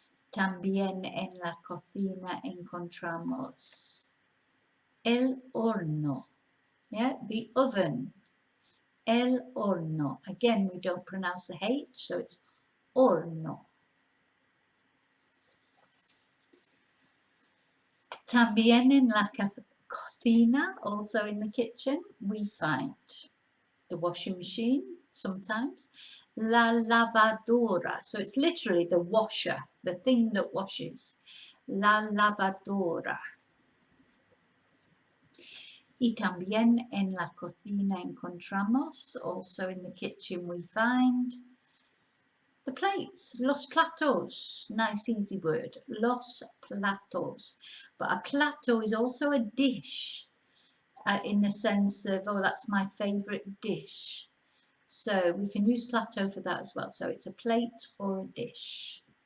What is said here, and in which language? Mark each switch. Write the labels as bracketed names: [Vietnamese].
[Spanish] También en la cocina encontramos el horno, the oven, el horno. [English] Again, we don't pronounce the H, so it's horno. [Spanish] También en la cocina, [English] also in the kitchen, we find the washing machine sometimes, la lavadora, so it's literally the washer, the thing that washes, la lavadora. [Spanish] Y también en la cocina encontramos, [English] also in the kitchen we find the plates, los platos, nice easy word, los platos. But a plato is also a dish in the sense of, oh, that's my favourite dish. So we can use plato for that as well. So it's a plate or a dish.